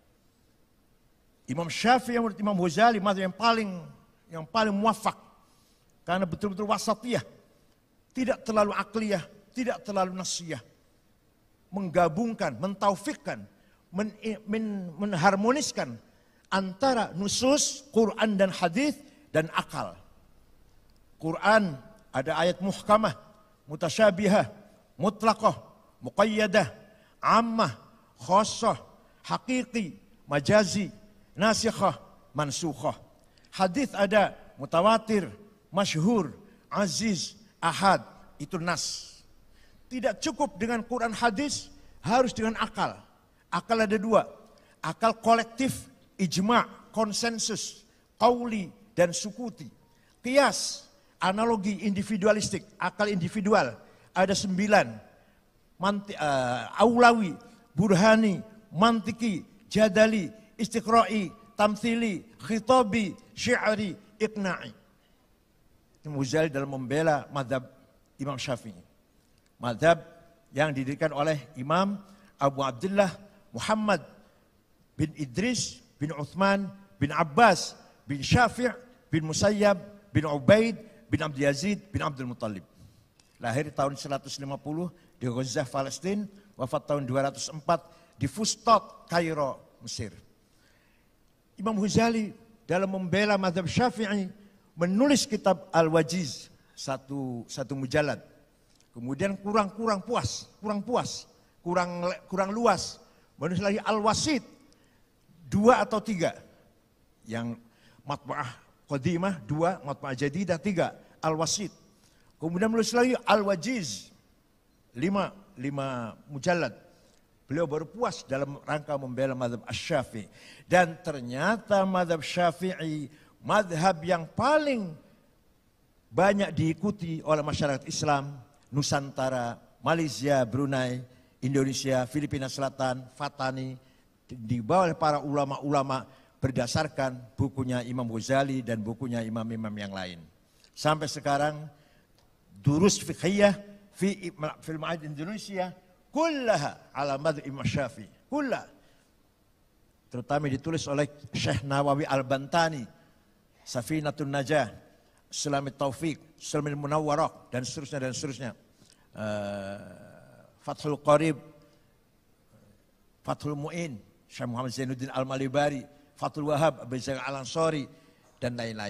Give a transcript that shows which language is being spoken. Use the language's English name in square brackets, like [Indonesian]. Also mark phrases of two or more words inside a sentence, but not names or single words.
[Indonesian] Imam Syafi'i yang menurut Imam Ghazali madhab yang paling muwafaq karena betul-betul wasatiyah, tidak terlalu akliyah, tidak terlalu nasiyah, menggabungkan, mentaufikkan, menharmoniskan antara nusus Quran dan hadis dan akal. Quran ada ayat muhkamah, mutasyabihah, mutlaqah, muqayyadah, ammah, khassah, haqiqi, majazi, nasikhah, mansukhah. Hadis ada mutawatir, masyhur, aziz, ahad, itu nas. Tidak cukup dengan Quran hadis, harus dengan akal. Akal ada dua, akal kolektif, ijma', konsensus, qauli dan sukuti. Qiyas, analogi individualistik, akal individual ada 9. Aulawi, burhani, mantiki, jadali, istiqra'i, tamthili, khitabi, syi'ri, iqna'i. Imam Ghazali dalam membela madhab Imam Syafi'i. Madhab yang didirikan oleh Imam Abu Abdullah Muhammad bin Idris bin Uthman bin Abbas bin Syafi' bin Musayyab bin Ubaid bin Abdul Yazid bin Abdul Muttalib. Lahir tahun 150 di Gaza, Palestina, wafat tahun 204 di Fustat, Kairo, Mesir. Imam Ghazali dalam membela madhab Syafi'i menulis kitab Al-Wajiz, satu mujallad. Kemudian kurang luas. Menulis lagi Al-Wasit, 2 atau 3. Yang [Arabic] مطبعة قديمة [Indonesian] 2, [Arabic] مطبعة جديدة [Indonesian] 3, Al-Wasit. Kemudian menulis lagi Al-Wajiz, 5 mujallad. Beliau baru puas dalam rangka membela madhab Asy-Syafi'i. Dan ternyata madhab Syafi'i madhab yang paling banyak diikuti oleh masyarakat Islam Nusantara, Malaysia, Brunei, Indonesia, Filipina Selatan, Fatani, dibawa oleh para ulama-ulama berdasarkan bukunya Imam Ghazali dan bukunya imam-imam yang lain. Sampai sekarang [Arabic] دروس فقهية في المعاهد إندونيسيا كلها على مذهب إمام الشافعي، كلها. Terutama ditulis oleh Syekh Nawawi Al-Bantani, Safinatun Najah, Sulamit Taufik, Sulamil Munawwarah, dan seterusnya. Fathul Qarib, Fathul Mu'in, Syekh Muhammad Zainuddin Al-Malibari, Fathul Wahab, Abu Zaid Al-Ansari, dan lain-lain.